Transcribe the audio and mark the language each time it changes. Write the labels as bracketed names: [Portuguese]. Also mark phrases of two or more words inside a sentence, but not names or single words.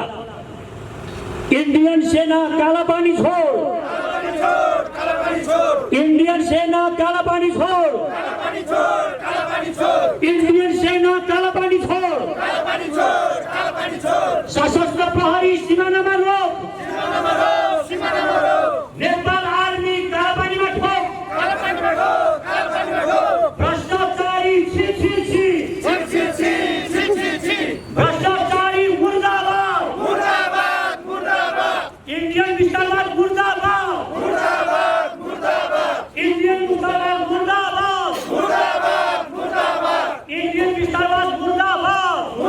[Nepali] इन्डियन सेना कालापानी छोड, इन्डियन सेना कालापानी छोड, इन्डियन सेना कालापानी छोड, सशस्त्र प्रहरी सिमानामा रोक, नेपाल आर्मी कालापानीमा ठोक, भ्रष्टाचारी छी छी छी, भ्रष्टाचारी मुर्दाबाद, इन्डियन विस्तारवाद मुर्दाबाद, इन्डियन मुर्दाबाद मुर्दाबाद, इन्डियन विस्तारवाद मुर्दाबाद,